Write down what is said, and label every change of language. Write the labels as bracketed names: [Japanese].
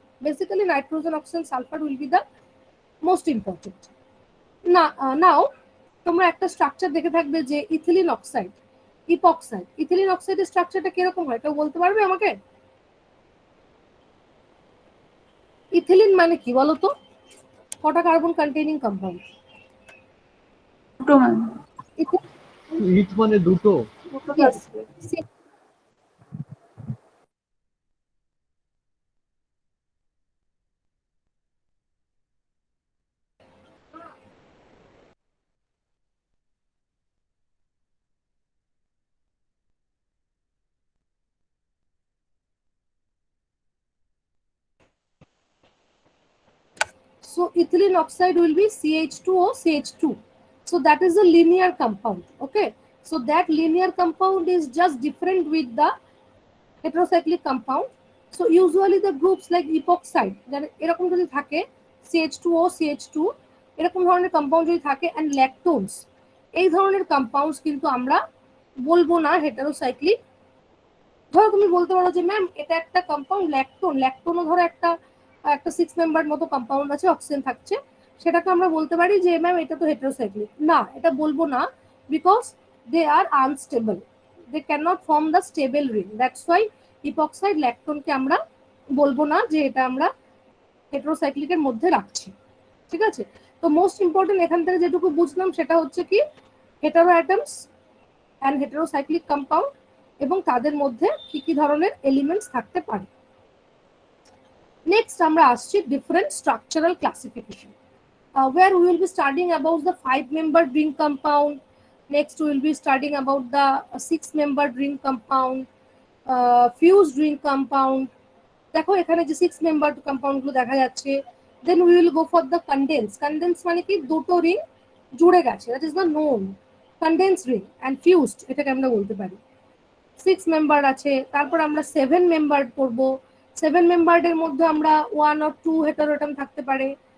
[English] Basically nitrogen, oxygen, sulfur will be the most important. [Bangla] Now তোমরা একটা structure দেখে থাকবে যে ইথিলিন অক্সাইড, ইপক্সাইড। ইথিলিন অক্সাইডের স্ট্রাকচারটা কিরকম হয় কেউ বলতে পারবে আমাকে? ইথিলিন মানে কি বলো তো? কটা কার্বন কন্টেইনিং কম্পাউন্ড? দুটো ম্যাম। ইট মানে দুটো। [English] Yes. So ethylene oxide will be CH2O CH2. So that is a linear compound. Okay. So that linear compound is just different with the heterocyclic compound. So usually the groups like epoxide, [Bangla] এরকম যদি থাকে CH2O CH2, এরকম ধরনের compound যদি থাকে, [English] and lactones, [Bangla] এই ধরনের compounds কিন্তু আমরা বলবো না হেটারোসাইক্লিক। ধরো তুমি বলতে পারো যে ম্যাম এটা একটা কম্পাউন্ড ল্যাকটোন, ল্যাকটোনও ধরো একটা 6 মেম্বার মতো কম্পাউন্ড আছে, অক্সিজেন থাকছে, সেটাকে আমরা বলতে পারি যে ম্যাম এটা তো হেটারোসাইক্লিক। না, এটা বলবো না, [English] because they are unstable, they can not form the stable ring, that's why [Bangla] ইপক্সাইড, ল্যাকটোনকে আমরা বলবো না যে এটা আমরা হেটারোসাইক্লিকের মধ্যে রাখছি। ঠিক আছে? তো মোস্ট ইম্পর্টেন্ট এখান থেকে যেটুকু বুঝলাম সেটা হচ্ছে কি hetero atoms and heterocyclic compound, এবং তাদের মধ্যে কি কি ধরনের এলিমেন্টস থাকতে পারে। নেক্সট আমরা আসছি [English] Different structural classification, where we will be studying about the 5-membered ring compound. Next we will be studying about the 6-membered ring compound, fused ring compound. [Bangla] দেখো এখানে যে 6-membered compound গুলো দেখা যাচ্ছে। [English] Then we will go for the condense. [Bangla] Condense মানে কি দুটো ring জুড়ে গেছে, [English] that is the known condensed ring, [Bangla] and fused এটাকে আমরা বলতে পারি। 6 মেম্বার আছে, তারপর আমরা 7 মেম্বার করব। 7 মেম্বারের মধ্যে আমরা 1 or 2 হেটারোএটম থাকতে পারে।